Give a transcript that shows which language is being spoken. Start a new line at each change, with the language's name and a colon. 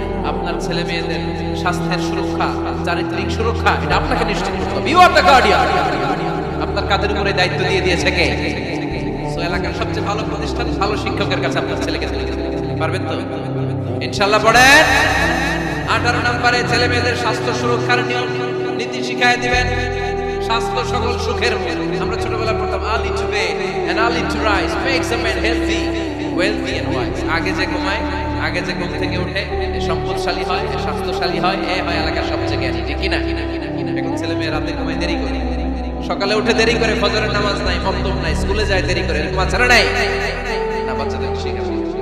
Bangla: আপনার ছেলে মেয়েদের স্বাস্থ্যের সুরক্ষা, চারিত্রিক সুরক্ষা এটা আপনাকে নিশ্চিত করতে হবে।
English: You are the guardian.
Bangla: আপনার কাঁধের উপরে দায়িত্ব দিয়ে দিয়েছে কে? সো এলাকার সবচেয়ে ভালো প্রতিষ্ঠান, ভালো শিক্ষকের কাছে আপনার ছেলেকে তুলে দিতে পারবেন তো ইনশাআল্লাহ। পড়েন 18 নম্বরে ছেলে মেয়েদের স্বাস্থ্য সুরক্ষার নিয়ম নীতি শিখায় দিবেন। স্বাস্থ্য সকল সুখের মূল। আমরা ছোটবেলায় পড়তাম
English: early to bed and early to rise makes a man healthy, wealthy and wise.
Bangla: আগে যে ঘুমায়, আগে যে ঘুম থেকে ওঠে সম্পদশালী হয়, স্বাস্থ্যশালী হয়, এ হয় এলাকার সবচেয়ে জ্ঞানী। ঠিক কিনা? এখন ছেলে মেয়ে রাতে ঘুমায় দেরি করে, সকালে উঠে দেরি করে, ফজরের নামাজ নাই, মক্তব নাই, স্কুলে যায় দেরি করে। এরকম আছে না নাই? না, বাচ্চাদের শিখাবে।